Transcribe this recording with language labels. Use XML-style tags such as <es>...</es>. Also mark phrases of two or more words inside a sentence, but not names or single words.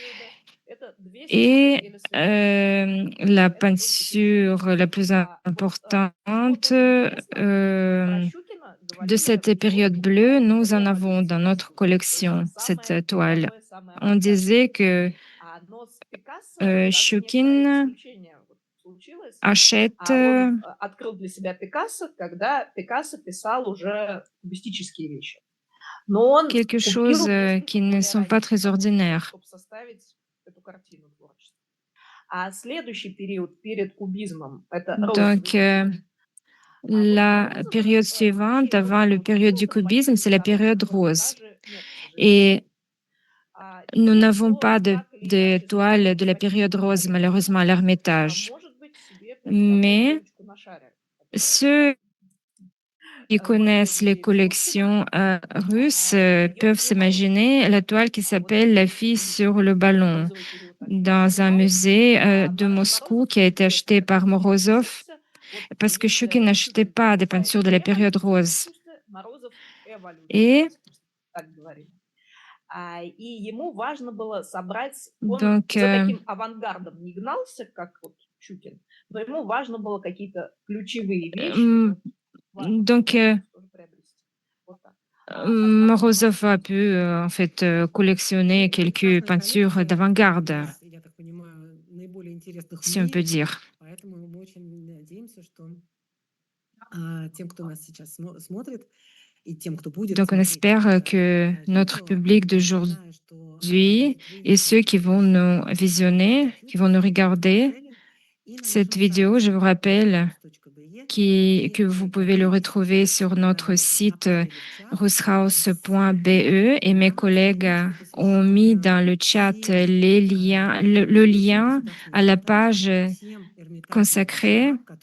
<fr>Et la peinture la plus importante de cette période bleue, nous en avons dans notre collection, cette toile. On disait que Shukin achète</fr> <ru>Он открыл для себя Пикассо, когда Пикассо писал уже кубистические вещи. Но он</ru> <fr>quelque chose</fr> <ru>купил</ru> <fr>qui ne sont pas très ordinaires.</fr> <ru>чтобы составить эту картину творчества. А следующий период перед кубизмом — это розовый</ru> <fr>Donc,</fr> <ru>период.</ru> <fr>la période suivante, avant la période du cubisme, c'est la période rose. Et nous n'avons pas de toile de la période rose, malheureusement, à l'Ermitage. Mais ceux qui connaissent les collections russes peuvent s'imaginer la toile qui s'appelle La fille sur le ballon dans un musée de Moscou qui a été acheté par Morozov parce que Shukin n'achetait pas des peintures de la période rose. Et</fr> <ru>И ему важно было собрать, он</ru> <fr>donc,</fr> <ru>за таким авангардом не гнался, как вот Щукин, но ему важно было какие-то ключевые вещи.</ru> <fr>donc Morozov a pu en fait collectionner quelques peintures d'avant-garde, si on peut dire.</fr> <ru>Поэтому мы очень надеемся, что тем, кто нас сейчас смотрит, и тем, кто будет</ru> <fr>Donc, on</fr> <ru>смотреть</ru> <fr>espère que notre public d'aujourd'hui et ceux qui vont nous visionner, qui vont nous regarder cette vidéo, je vous rappelle que vous pouvez le retrouver sur notre site rushaus.be et mes collègues ont mis dans le chat les liens, le lien à la page consacrée,</fr>